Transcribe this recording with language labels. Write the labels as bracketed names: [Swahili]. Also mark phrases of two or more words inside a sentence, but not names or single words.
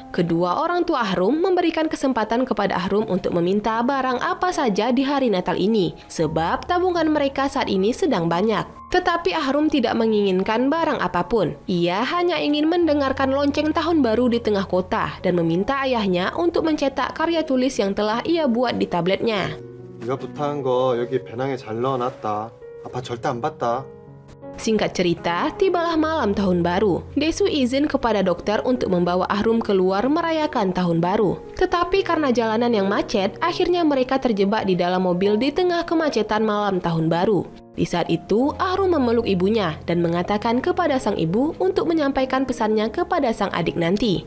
[Indonesian] Kedua orang tua Ahrum memberikan kesempatan kepada Ahrum untuk meminta barang apa saja di hari Natal ini, sebab tabungan mereka saat ini sedang banyak. Tetapi Ahrum tidak menginginkan barang apapun. Ia hanya ingin mendengarkan lonceng tahun baru di tengah kota dan meminta ayahnya untuk mencetak karya tulis yang telah ia buat di tabletnya. [Korean] 네가 부탁한 거 여기 배낭에 잘 넣어놨다. 아빠 절대 안 봤다. [Indonesian] Singkat cerita, tibalah malam tahun baru. Dae-soo izin kepada dokter untuk membawa Ahrum keluar merayakan tahun baru. Tetapi karena jalanan yang macet, akhirnya mereka terjebak di dalam mobil di tengah kemacetan malam tahun baru. Di saat itu, Ahrum memeluk ibunya dan mengatakan kepada sang ibu untuk menyampaikan pesannya kepada sang adik nanti.